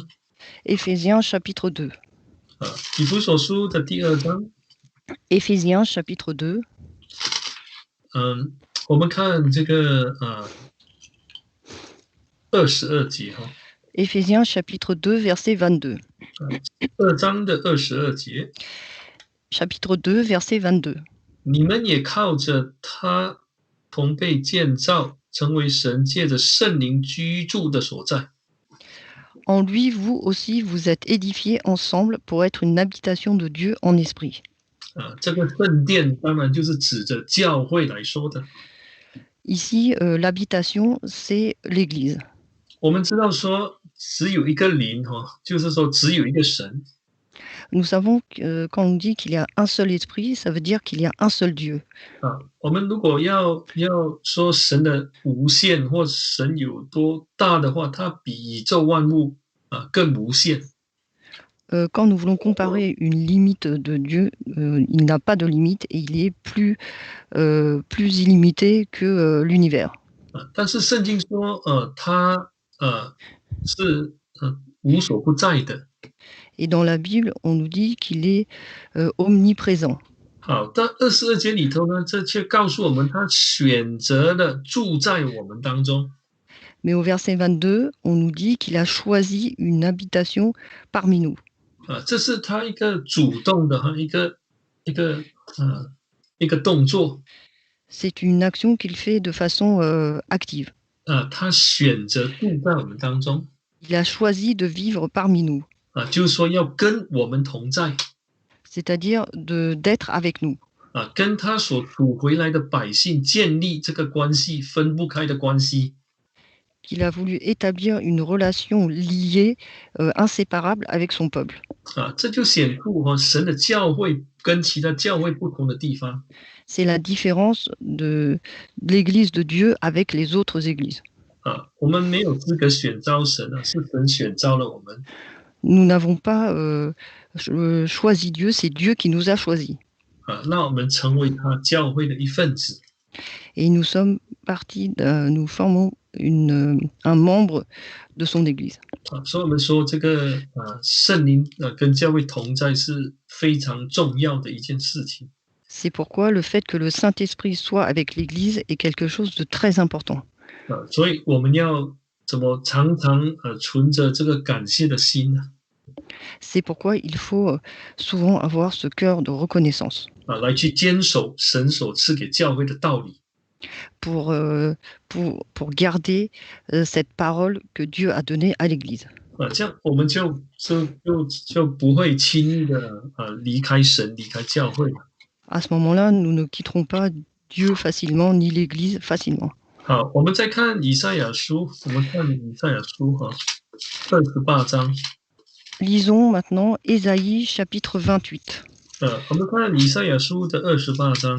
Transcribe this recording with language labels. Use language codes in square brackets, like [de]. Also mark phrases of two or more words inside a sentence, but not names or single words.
[fr] Éphésiens chapitre 2. [zh] 以弗所书的第2章。 [fr] Éphésiens chapitre 2. [zh] 我们看这个22节哈。 [fr] Éphésiens chapitre 2 verset 22. [zh] 2 章的22节。 [fr] Chapitre 2 verset 22. [zh] 你们也靠着他同被建造，成为神借着圣灵居住的所在。 [fr] En lui, vous aussi, vous êtes édifiés ensemble pour être une habitation de Dieu en esprit. [zh] 这个圣殿当然就是指着教会来说的。 [fr] Ici, l'habitation, c'est l'Église. [zh] 我们知道说只有一个灵就是说只有一个神。 [fr] Nous savons que quand on dit qu'il y a un seul esprit, ça veut dire qu'il y a un seul Dieu. [zh] 我们如果要说神的无限或神有多大的话，它比宇宙万物更无限。 [fr] Quand nous voulons comparer une limite de Dieu, il n'a pas de limite et il est plus illimité que l'univers. [zh] 但是圣经说他是无所不在的。 [fr] Et dans la Bible, on nous dit qu'il est omniprésent. [zh] 但22节里头呢，这却告诉我们他选择了住在我们当中。 [fr] Mais au verset 22, on nous dit qu'il a choisi une habitation parmi nous. [zh] 这是他一个主动的一个动作。 [fr] C'est une action qu'il fait de façon active. [zh] 他选择住在我们当中。 [fr] Il a choisi de vivre parmi nous. [zh] 就是说要跟我们同在。 [fr] C'est-à-dire d'être avec nous. [zh] 跟他所属回来的百姓建立这个关系，分不开的关系。 [fr] Qu'il a voulu établir une relation liée, inséparable avec son peuple. [zh] 这就显出神的教会跟其他教会不同的地方。 [fr] C'est la différence de l'Église de Dieu avec les autres églises. [zh] 我们没有资格选召神啊，是神选召了我们。 [fr] Nous n'avons pas choisi Dieu, c'est Dieu qui nous a choisis. [zh] 那我们成为他教会的一份子。 [fr] Et nous sommes nous formons un membre de son Église. [zh] 所以我们说这个圣灵跟教会同在是非常重要的一件事情。 [fr] C'est pourquoi le fait que le Saint-Esprit soit avec l'Église est quelque chose de très important. [zh] 所以我们要怎么常常存着这个感谢的心呢？ [fr] C'est pourquoi il faut souvent avoir ce cœur de reconnaissance [zh] 来去坚守神所赐给教会的道理。 [fr] pour garder cette parole que Dieu a donnée à l'Église. [zh] 这样我们就不会轻易的离开神，离开教会。 [fr] À ce moment-là, nous ne quitterons pas Dieu facilement, ni l'Église facilement. [zh] 好，我们再看以赛亚书，我们看以赛亚书28章。 [fr] Lisons maintenant Ésaïe chapitre 28. [zh] 我们看以赛亚书的28章。